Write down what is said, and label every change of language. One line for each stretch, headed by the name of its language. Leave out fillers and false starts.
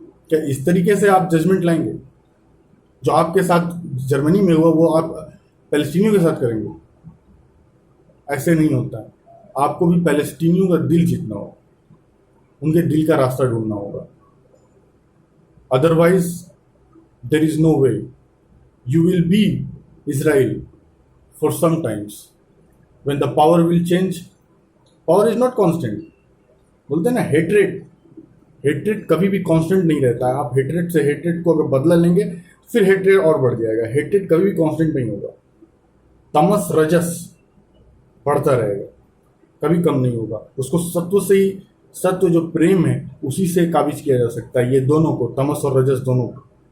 Hindi: क्या इस तरीके से आप जजमेंट लाएंगे? जो आपके साथ जर्मनी में हुआ वो आप पैलेस्टीनियों के साथ करेंगे? ऐसे नहीं होता है। आपको भी पैलेस्टीनियों का दिल जीतना होगा, उनके दिल का रास्ता ढूंढना होगा।
English: Otherwise there is no way. You will be Israel for some times. When the power will change, power is not constant.
Hindi: बोलते हैं ना, हेट्रेड कभी भी कांस्टेंट नहीं रहता है। आप हेट्रेड को अगर बदला लेंगे, फिर हेट्रेड और बढ़ जाएगा। हेट्रेड कभी भी कांस्टेंट नहीं होगा। तमस रजस बढ़ता रहेगा, कभी कम नहीं होगा। उसको सत्व जो प्रेम है, उसी से काबिज किया जा सकता है। ये दोनों को, तमस और रजस दोनों को।